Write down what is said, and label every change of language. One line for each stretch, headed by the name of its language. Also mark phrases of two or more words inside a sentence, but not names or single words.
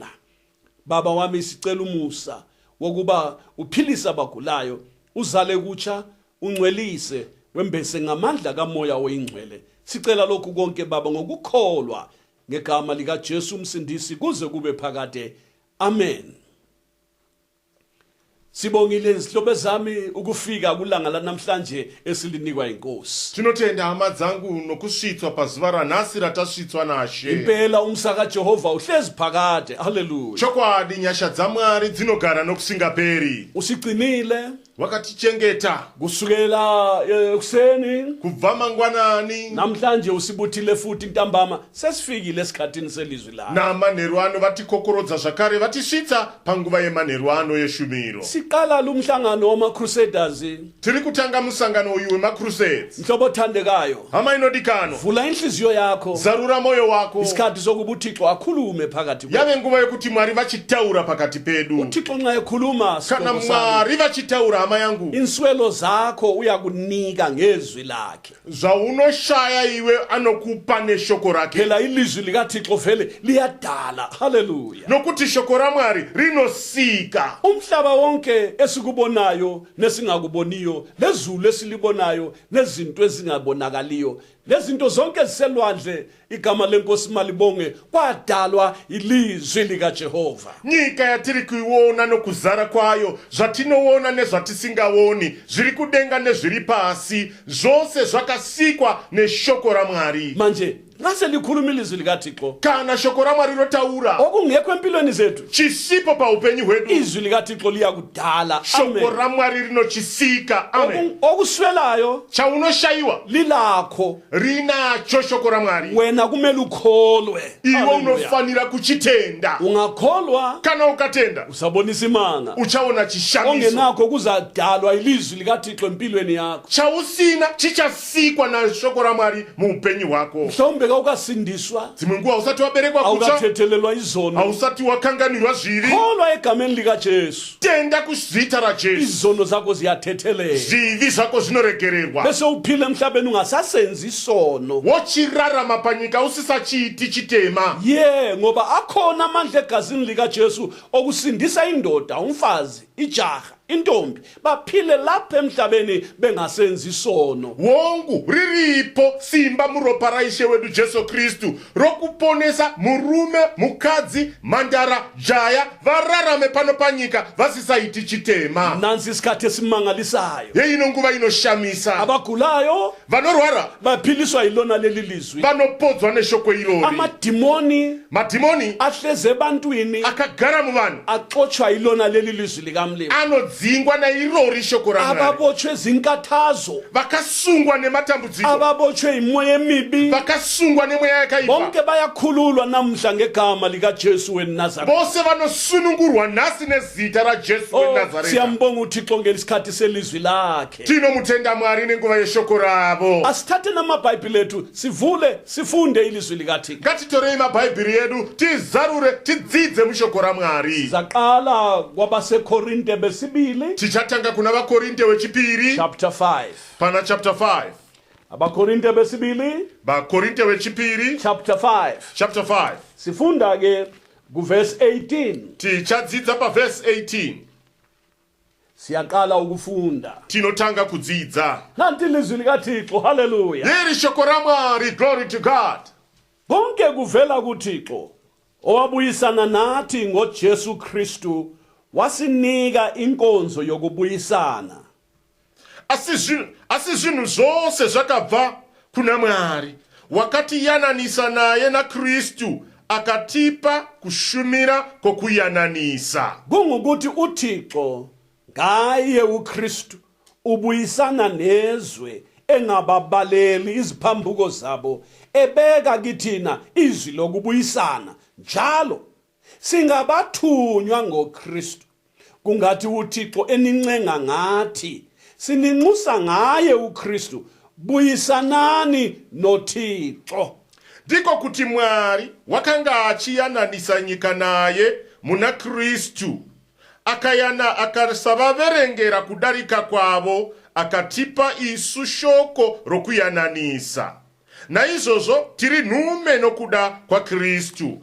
North Ndebele: Baba wami, sicela umusa wokuba uphilisa abagulayo, uzale kutsha, ungcwelise, wembese ngamandla kaMoya oyingcwele. Sicela lokhu konke Baba ngokukholwa ngegama lika Jesu umsindisi kuze kube phakade. Amen. Sibongile izihlobo zami ukufika kulanga lanamhlanje esilinikwa inkosi.
Shona: Tinotenda hama dzangu nokusvitswa pazuva ranhasi ratasvitswa naShe.
North Ndebele: Impela umsaka Jehova uhlezi phakade. Hallelujah.
Shona: Chokwadi nyasha dzaMwari dzinogara nokusingaperi.
North Ndebele: Usigcinile
Shona: wakatichengeta
North Ndebele: kusukela ekuseni
Shona: kubva mangwanani,
North Ndebele: namhlanje usibuthile futhi ntambama sesifikile esikhathini selizwi lakho.
Shona: namanheru ano vatikokoroza zvakare vatisvitsa panguva yemanheru ano yeshumiro.
North Ndebele: Siqala lumhlangano wama-Crusaders.
Shona: Tiri kutanga musangano uyu wema-Crusades.
North Ndebele: Mhlobo othandekayo,
Shona: hama inodikano,
North Ndebele: vula inhliziyo yakho,
Shona: zarura moyo wako.
North Ndebele: isikhathi sokuba uThixo akhulume phakathi kwethu.
Shona: yave nguva yokuti Mwari vachitaura pakati pedu.
North Ndebele: uThixo nxa ekhuluma
Shona: Kana Mwari vachitaura hama yangu,
North Ndebele: inswelo zakho uyakunika ngezwi lakhe.
Shona: zvaunoshaya iwe anokupa neshoko rake.
North Ndebele: Phela ilizwi likaThixo vele liyadala. Hallelujah.
Shona: Nokuti shoko raMwari rinosika.
North Ndebele: Umhlaba wonke esikubonayo nesingakuboniyo, lezulu esilibonayo nezinto ezingabonakaliyo, lezinto zonke ziselwandle, igama lenkosi malibonge, kwadalwa ilizwi likaJehova.
Shona: Nyika yatiri kuiona nokuzara kwayo, zvatinoona nezvatisingawoni, zviri kudenga nezviri pasi, zvose zvakasikwa neshoko raMwari.
North Ndebele: Manje ngase likhuluma ilizwi likaThixo,
Shona: Kana shoko raMwari rotaura,
North Ndebele: okungekho empilweni zethu,
Shona: chisipo paupenyu hwedu,
North Ndebele: izwi likaThixo liyakudala.
Shona: shoko Amen. raMwari rinochisika. Amen.
North Ndebele: Okuswelayo
Shona: Chaunoshayiwa
North Ndebele: lilakho,
Shona: rinacho shoko raMwari.
North Ndebele: wena kumele ukholwe.
Shona: Iwe Hallelujah. unofanira kuchitenda.
North Ndebele: Ungakholwa
Shona: Kana ukatenda,
North Ndebele: usabonisa imanga.
Shona: uchaona chishamiso.
North Ndebele: Ongenakho kuzadalwa ilizwi likaThixo empilweni yakho.
Shona: Chausina chichasikwa na shoko raMwari muupenyu hwako.
North Ndebele: Mhlawumbe ukasindiswa,
Shona: Dzimwe nguva usati waberekwa kutsva,
North Ndebele: awukathethelelwa izono,
Shona: hausati wakanganirwa zviri,
North Ndebele: kholwa egameni likaJesu,
Shona: tenda kuzita raJesu,
North Ndebele: izono zakho ziyathethelelwa,
Shona: zvivi zvako zvinoregererwa.
North Ndebele: bese uphile emhlabeni ungasasenzi isono.
Shona: Wochirarama panyika usisachiiti chitema.
North Ndebele: Ngoba akhona amandla egazini likaJesu okusindisa indoda, umfazi, ijaha, intombi, baphile lapha emhlabeni bengasenzi isono.
Shona: Wongu riripo simba muropa raIshe wedu Jesu Kristu rokuponesa murume, mukadzi, mhandara, jaya vararame pano panyika vasisaiti chitema.
North Ndebele: Nansi isikhathi esimangalisayo,
Shona: Yeino nguva inoshamisa.
North Ndebele: abagulayo
Shona: Vanorwara
North Ndebele: baphiliswa yilona leli lizwi.
Shona: vanopodzwa neshoko irori.
North Ndebele: Amadimoni
Shona: Madhimoni
North Ndebele: ahleze ebantwini
Shona: akagara muvanhu
North Ndebele: axotshwa yilona leli lizwi likamlimi.
Shona: anodzingwa nairori shoko raMwari.
North Ndebele: Ababotshwe zinkathazo,
Shona: Vakasungwa nematambudziko,
North Ndebele: ababotshwe imoya emibi,
Shona: vakasungwa nemweya yakaipa.
North Ndebele: bonke bayakhululwa namhla ngegama likaJesu weNazaretha.
Shona: Vose vanosunungurwa nhasi nezita raJesu weNazareta.
North Ndebele: Siyambonga uThixo ngelisikhathi selizwi lakhe.
Shona: Tinomutenda Mwari nenguva yeshoko ravo.
North Ndebele: Asithathe namabhayibhili ethu sivule sifunde ilizwi likaThixo.
Shona: Ngatitorei mabhaibheri edu tizarure tidzidze mushoko raMwari.
North Ndebele: Zaqala kwabaseKorinte besibili
Shona: Tichatanga kuna vakorinte wechipiri chapter 5. pana chapter 5.
North Ndebele: Abakorinte besibili
Shona: Bakorinte wechipiri chapter 5 chapter 5
North Ndebele: sifunda ke kuverse 18
Shona: tichadzidza paverse 18
North Ndebele: siyaqala ukufunda
Shona: tinotanga kudzidza.
North Ndebele: nanti ilizwi likaThixo haleluya
Shona: Liri shoko ra Mwari,
English: glory to God.
North Ndebele: konke kuvela kuThixo owabuyisana nathi ngoJesu Kristu wasinika inkonzo yokubuyisana.
Shona: Asi zvinhu zvose zvakabva kuna Mwari wakatiyananisa naye na Kristu akatipa kushumira kokuyananisa.
North Ndebele: Kungukuthi uThixo ngaye uKristu ubuyisana nezwe engababaleli iziphambuko zabo ebeka kithina izwi lokubuyisana njalo singabathunywa ngoKristu. Kungathi uThixo enincenga ngathi sininxusa ngaye uKristu buyisanani noThixo.
Shona: Ndiko kuti Mwari wakanga achiyananisa nyika naye muna Kristu akasavaverengera kudarika kwavo akatipa isu shoko rokuyananisa. Naizvozvo tiri nhume nokuda kwa Kristu.